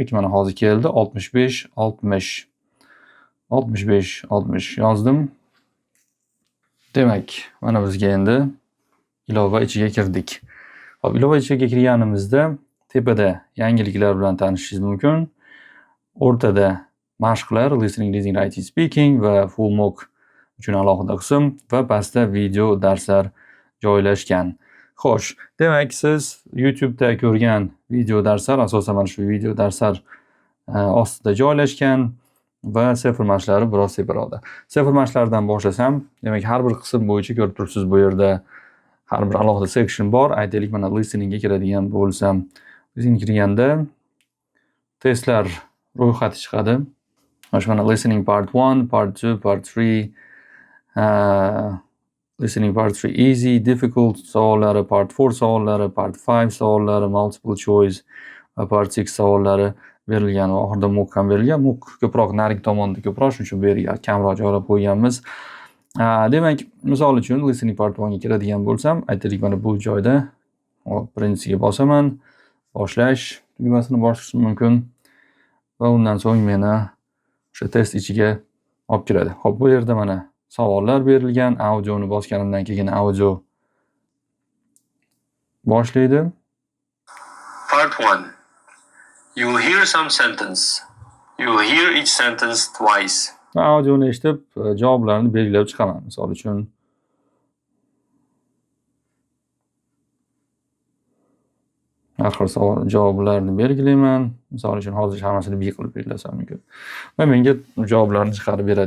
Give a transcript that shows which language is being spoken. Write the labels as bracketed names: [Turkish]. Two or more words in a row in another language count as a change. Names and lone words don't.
[Uzbek] Lekin mana hozir keldi 65 60 65 60 yozdim. Demak, mana bizga endi ilova ichiga kirdik. Hop, ilova ichiga kirganimizda tepada yangiliklar bilan tanishishingiz mumkin. O'rtada mashqlar, [English] listening, reading, writing, speaking [Uzbek] va [English] full mock [Uzbek] uchun alohida qism va pastda video darslar joylashgan. Xo'sh, demak siz YouTube'da ko'rgan video darslar asosan mana shu video darslar ostida joylashgan va sefer mashqlari biroz separoqda. Sefer mashqlaridan boshlasam, demak har bir qism bo'yicha ko'rib turibsiz bu yerda har bir alohida section bor. Aytaylik, mana listeningga kiradigan bo'lsam, listening kirganda testlar ro'yxati chiqadi. Mana [English] listening part 1, part 2, part 3, listening part 3 easy, difficult [Uzbek] savollari, part 4 savollari, part 5 savollari, [English] multiple choice [Uzbek] va part 6 savollari berilgan va oxirida mock ham berilgan. Mock ko'proq naring tomonda ko'proq, shuning uchun bu yerga kamroq joylab qo'yganmiz. Demak, misol uchun [English] listening part 1 [Uzbek] ga kiradigan bo'lsam, aytaylik mana bu joyda birinchisiga bosaman, boshlash tugmasini bosishim mumkin va undan so'ng meni o'sha test ichiga olib kiradi. Xo'p, bu yerda mana savollar berilgan, audioni bosganimdan keyin audio boshlaydi. [English] Part 1. You will hear some sentence. You will hear each sentence twice. [Uzbek] Audioni eshitib, javoblarni belgilab chiqaman. Misol uchun har xil savol javoblarni belgilayman. Misol uchun hozir hammasini B qilib belgilasam mumkin. Va menga javoblarni chiqarib beradi.